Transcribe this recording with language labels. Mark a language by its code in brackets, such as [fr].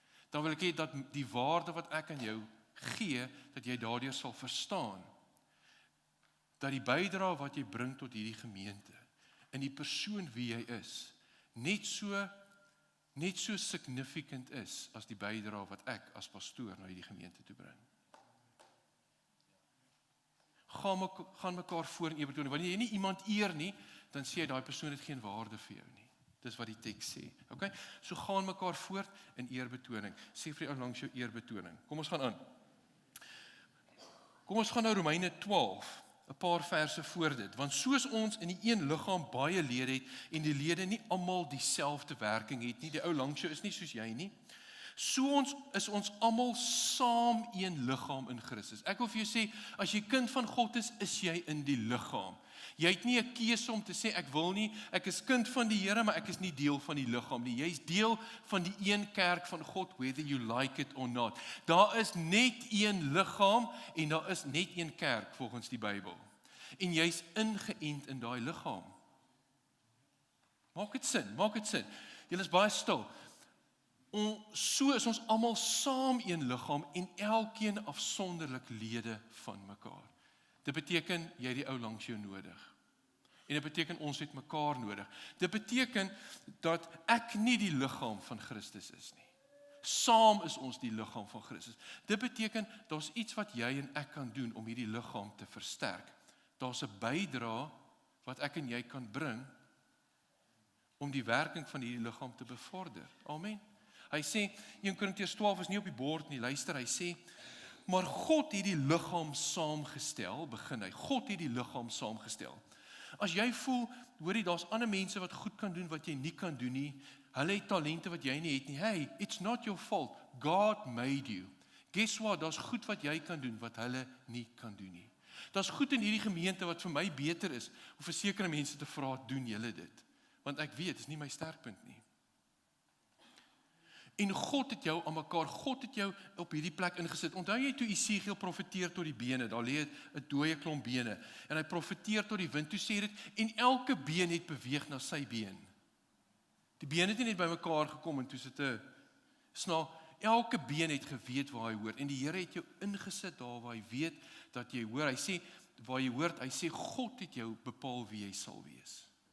[af] Dan wil ek hê dat die waarde wat ek aan jou gee, dat jy daardeur sal verstaan, dat die bydrae wat jy bring tot hierdie gemeente, in die persoon wie jy is, net so significant is, as die bydrae wat ek as pastoor na hierdie gemeente toe bring. Gaan mekaar voor in eerbetoning. Wanneer jy nie iemand eer nie, dan sê jy, daai persoon het geen waarde vir jou nie. Dis wat die teks sê. Okay? So gaan mekaar voort in eerbetoning. Sê vir die ou langs jou eerbetoning. Kom ons gaan aan. Kom ons gaan nou Romeine 12, 'n paar verse voor dit. Want soos ons in die een liggaam baie lede het en die lede nie almal dieselfde werking het nie, die ou langs jou is nie soos jy nie. So is ons almal saam een liggaam in Christus. Ek wil vir jou sê, as jy kind van God is jy in die liggaam. Jy het nie 'n keuse om te sê, ek is kind van die Here, maar ek is nie deel van die liggaam nie. Jy is deel van die een kerk van God, [en] whether you like it or not. [af] Daar is net een liggaam, en daar is net een kerk, volgens die Bybel. En jy's ingeënt in daai liggaam. Maak dit sin. Julle is baie stil. So is ons almal saam een liggaam, en elkeen afsonderlik lede van mekaar. Dit beteken, jy het die ou langs jou nodig. En dit beteken, ons het mekaar nodig. Dit beteken, dat ek nie die liggaam van Christus is nie. Saam is ons die liggaam van Christus. Dit beteken, daar's iets wat jy en ek kan doen, om hierdie liggaam te versterk. Daar's 'n bydrae, wat ek en jy kan bring, om die werking van hierdie liggaam te bevorder. Amen. Hy sê, 1 Korintiërs 12 is nie op die bord nie, luister, hy sê, maar God het die liggaam saamgestel, begin hy, God het die liggaam saamgestel. As jy voel, hoorie, daar's ander mense wat goed kan doen wat jy nie kan doen nie, hulle het talente wat jy nie het nie, [en] hey, it's not your fault, God made you. [af] Guess what, daar's goed wat jy kan doen wat hulle nie kan doen nie. Daar's goed in hierdie gemeente wat vir my beter is, om vir sekere mense te vra, doen julle dit? Want ek weet, dit is nie my sterkpunt nie. En God het jou aan mekaar, God het jou op hierdie plek ingesit. Onthou jy toe Esegiel profeteer tot die bene, daar lê 'n dooie klomp bene, en hy profeteer tot die wind, toe sê dit, en elke been het beweeg na sy been. Die been het nie net by mekaar gekom, en toe sit 'n snaak, elke been het geweet waar hy hoort, en die Here het jou ingesit daar waar hy weet dat jy hoor. Hy sê, waar jy hoort, hy sê, God het jou bepaal wie jy sal wees.